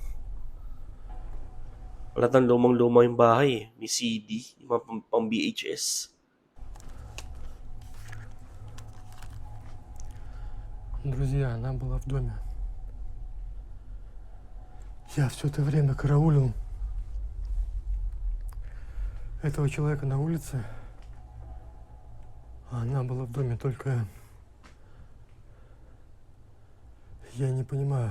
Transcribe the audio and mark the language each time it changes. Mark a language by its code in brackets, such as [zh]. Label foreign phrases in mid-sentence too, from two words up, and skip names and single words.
[tl] Wala tang lumang-luma yung bahay eh. May CD, yung mga pang VHS. [ru] Друзья, она была в доме. Я все это время караулил этого человека на улице. А она была в доме, только я не понимаю.